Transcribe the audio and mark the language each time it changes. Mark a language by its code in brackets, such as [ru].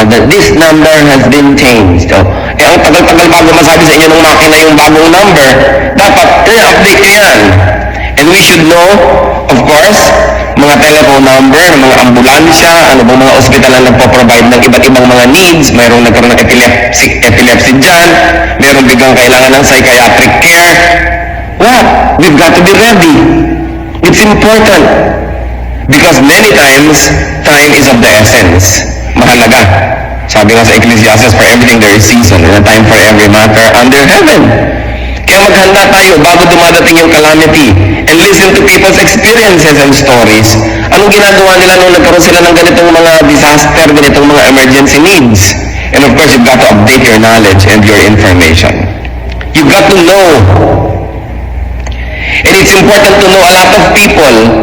[en] This number has been changed. [tl] Ang tagal-tagal bago masabi sa inyo ng makina yung bagong number, dapat, update nyo yan. [en] And we should know, of course, [tl] mga telephone number, mga ambulansya, ano bang mga ospital na nagpo-provide ng iba't ibang mga needs, mayroong nagkaroon ng epilepsy dyan, mayroong biglang kailangan ng psychiatric care. [en] What? We've got to be ready. It's important. Because many times, time is of the essence. [tl] Mahalaga. Sabi nga sa [en] Ecclesiastes, for everything there is season, and a time for every matter under heaven. [tl] Kaya maghanda tayo bago dumadating yung calamity [en] and listen to people's experiences and stories. [tl] Anong ginagawa nila nung nagkaroon sila ng ganitong mga disaster, ganitong mga emergency needs? [en] And of course, you've got to update your knowledge and your information. You've got to know. And it's important to know a lot of people.